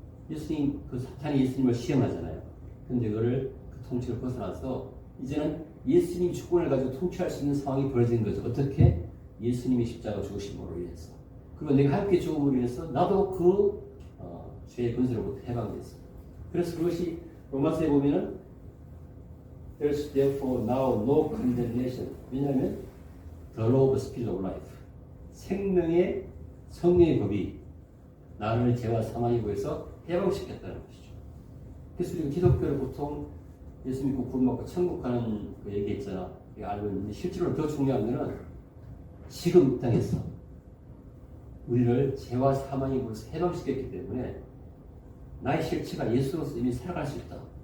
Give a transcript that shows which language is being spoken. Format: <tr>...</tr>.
<ko>예수님, 그 사탄이 예수님을 시험하잖아요. 근데 그거를 그 통치를 벗어나서 이제는 예수님이 주권을 가지고 통치할 수 있는 상황이 벌어진 거죠. 어떻게? 예수님이 십자가 죽으심으로 인해서. 그리고 내가 함께 죽음으로 인해서 나도 그 죄의 권세로부터 해방됐어요. 그래서 그것이 로마서에 보면은</ko> <en>There's therefore now no condemnation.</en> <ko>왜냐하면</ko> <en>The law of the spirit of life.</en> <ko>생명의 성령의 법이 나를 죄와 사망의 법에서 해방시켰다는 것이죠. 그래서 우리 기독교를 보통 예수 믿고 구원받고 천국 가는 그 얘기 있잖아. 알고 있는데 실제로 더 중요한 것은 지금 이 땅에서 우리를 죄와 사망의 법에서 해방시켰기 때문에 나의 실체가 예수로서 이미 살아갈 수 있다.</ko>